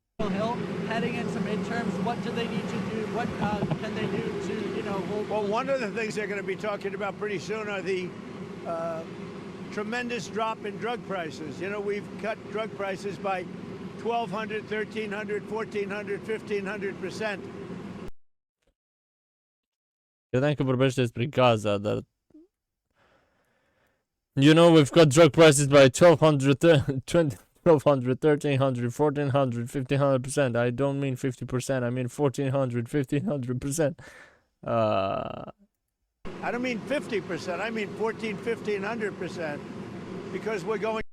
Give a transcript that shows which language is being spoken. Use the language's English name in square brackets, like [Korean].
[English] Hill heading into midterms. What do they need to do? What can they do to, you know, hold? Well, one of the things they're going to be talking about pretty soon are the tremendous drop in drug prices. You know, we've cut drug prices by 1,200, 1,300, 1,400, 1,500%. [Romanian] Credeam că vorbește despre Gaza, dar... [English] You know, we've got drug prices by 1,200, 1,200, 1,300, 1,400, 1,500%. I don't mean 50%, I mean 1,400, 1,500%. I don't mean 50%, I mean 1,400, 1,500%. Because we're going...